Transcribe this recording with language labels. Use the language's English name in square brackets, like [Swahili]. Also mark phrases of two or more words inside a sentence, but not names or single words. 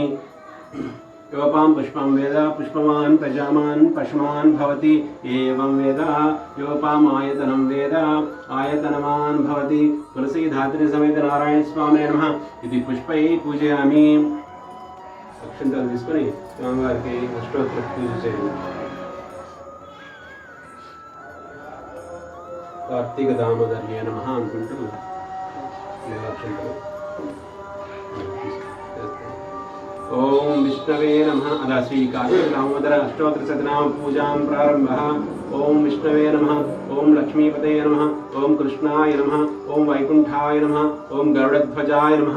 [Sanskrit] योपां पुष्पं वेद पुष्पवान् प्रजामान् पशुमान् भवति। एवं वेद योपाम् आयतनं वेद आयतनवान् भवति। तुलसी धात्री समेत नारायण स्वामिने नमः इति पुष्पैः पूजयामि। [Telugu] अक्षंतలు తీసుకొని స్వామివారికి అష్టోత్తర పూజ చేయండి। [Sanskrit] कार्तीक दामोदर्ये नमः [Telugu] అనుకుంటూ అక్షంతలు [Sanskrit] ओम विष्णवे नमः। अदा श्री कार्तिक दामोदर अष्टोत्तर शतनाम पूजां प्रारंभः। ओम विष्णवे नमः। ओम लक्ष्मीपते नमः। ओम कृष्णाय नमः। ओम वैकुंठाय नमः। ओम गरुडध्वजाय नमः।